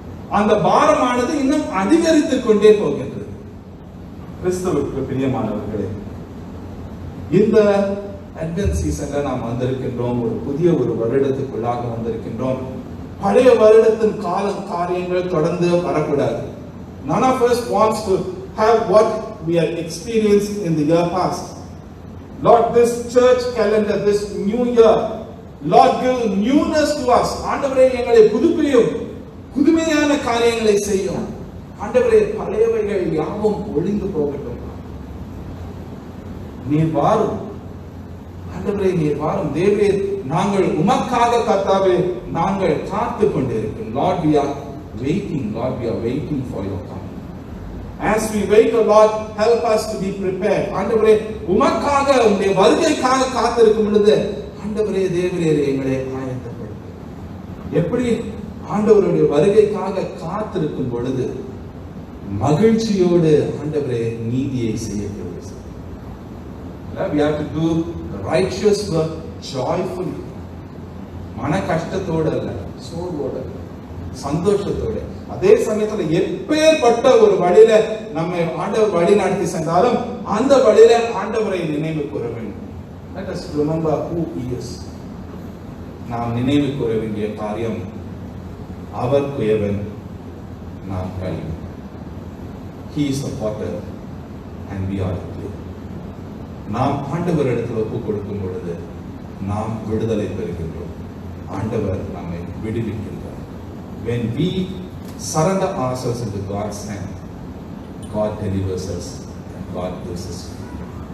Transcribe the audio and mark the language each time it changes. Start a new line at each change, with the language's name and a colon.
Tamil: அந்த பாரமானது இன்னும் அதிகரித்துக் கொண்டே போகின்றது. கிறிஸ்துவுக்கு பிரியமானவர்களே, இந்த அட்வென்ட் சீசன்ல நாம் வந்திருக்கின்றோம். ஒரு புதிய ஒரு வருடத்துக்குள்ளாக வந்திருக்கின்றோம். பழைய வருடத்தின் காரியங்கள் தொடர்ந்து வரக்கூடாது.
English: None of us wants to have what we have experienced in the year past. Lord, this church calendar, this new year, Lord, give newness to us.
Tamil: ஆண்டவரே எங்களை புதுப்பியும், புதுமையான காரியங்களை செய்யும். ஆண்டவரே பழையவைகள் யாவும் ஒழிந்து போகட்டும். நீர் வாரும் ஆண்டவரே, நீர் வாரும். தேவரே, நாங்கள் உமக்காக கர்த்தாவே நாங்கள் காத்து கொண்டிருக்கிறோம்.
English: Lord, we are waiting. Lord, we are waiting for your coming. As we wait, Lord, help us to be prepared.
Tamil: ஆண்டவரே, உமக்காக உம்முடைய வருகைக்காக காத்திருக்கும் பொழுது ஆண்டவரே தேவரே எங்களை ஆயத்தப்படுத்து. எப்படி ஆண்டவருடைய வருகைக்காக காத்திருக்கும் பொழுது மகிழ்ச்சியோடு ஆண்டவரே நீதியை செய்ய
English: we have to do the righteous work joyfully.
Tamil: மன கஷ்டத்தோட அல்ல, சோர்வோட, சந்தோஷத்தோட. அதே சமயத்துல எப்பேற்பட்ட ஒரு வழியில நம்மை ஆண்டவர் வழி நடத்தி சென்றாலும் அந்த வழியில ஆண்டவரை நினைவு கூற வேண்டும்.
English: Let us remember who he is.
Tamil: நாம் நினைவு கூற வேண்டிய காரியம், அவர் குயவன், நாம் களிமண்.
English: He is the potter and we are the clay.
Tamil: நாம் ஆண்டவரிடத்தில் ஒப்பு கொடுக்கும் பொழுது நாம் விடுதலை பெறுகின்றோம். ஆண்டவர் நம்மை விடுவிக்கின்றார்.
English: When we surrender ourselves into God's hand, God delivers us and God gives us freedom.